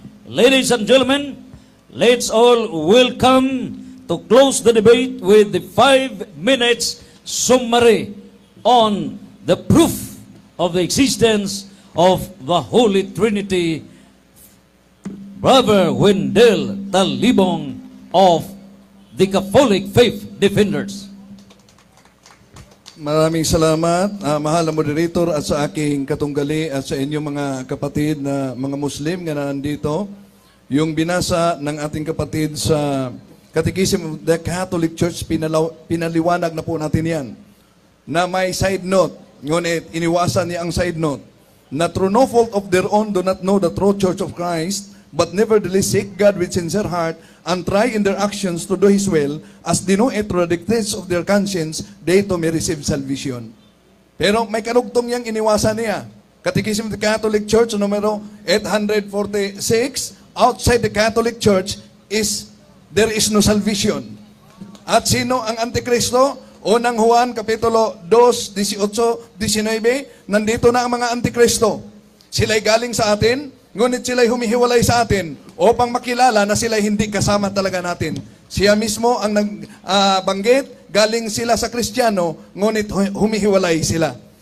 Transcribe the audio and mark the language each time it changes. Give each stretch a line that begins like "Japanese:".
English: Ladies and gentlemen, let's all welcome to close the debate with the 5 minutes summary on the proof of the existence of the Holy Trinity, Brother Wendell Talibong of the Catholic Faith Defenders.
Filipino: Maraming salamat, mahal na moderator at sa aking katunggali at sa inyong mga kapatid na mga Muslim na nandito. Yung binasa ng ating kapatid sa Catechism of the Catholic Church, pinaliwanag na po natin yan. Na may side note, ngunit iniwasan niya ang side note, na
English: through no fault of their own do not know the true Church of Christ, but nevertheless seek God with sincere heart, and try in their actions to do His will, as they know it through the dictates of their conscience, they too may receive salvation.
Filipino: Pero may kanugtong niyang iniwasan niya.
English: Catechism of the Catholic Church, numero 846, outside the Catholic Church there is no salvation.
Filipino: At sino ang Antikristo? Unang Juan, Kapitulo 2, 18, 19, nandito na ang mga Antikristo. Sila'y galing sa atin, ngunit sila'y humihiwalay sa atin upang makilala na sila'y hindi kasama talaga natin. Siya mismo ang nagbanggit, galing sila sa Kristiyano, ngunit humihiwalay sila.